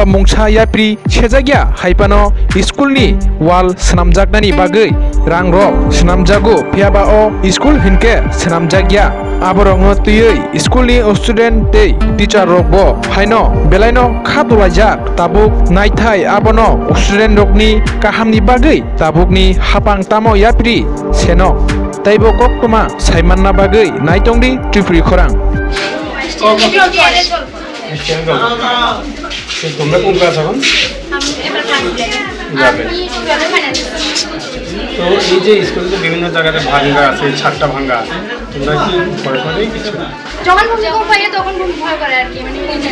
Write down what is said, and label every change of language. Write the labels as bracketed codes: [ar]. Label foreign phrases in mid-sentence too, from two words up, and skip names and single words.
[trp] Mungsa Yapri Sejakya Haipano Schoolni Wal Senamjaknani Bagai Rang Rok Senamjago Phiaba O School Hinke Senamjakya Aborongno Tei Schoolni Student Tei Teacher Rokbo Haino Belaino Khatulajak Tabuk Naithai Abono Student Rokni Kahamni Bagai Tabukni Haphang Tamo Yapri Seno Taibo Koktoma Saimanna Bagai Naitongdi Tripuri Khorang [bn] তোমরা কোন ক্লাস এখন যাবে তো এই যে স্কুলে তো বিভিন্ন জায়গাতে ভাঙ্গা আছে ছাদটা ভাঙ্গা তোমরা কি পড়াশোনাই কিছু যখন ভূমিকম্প হয় তখন খুব ভয় করে আর কি মানে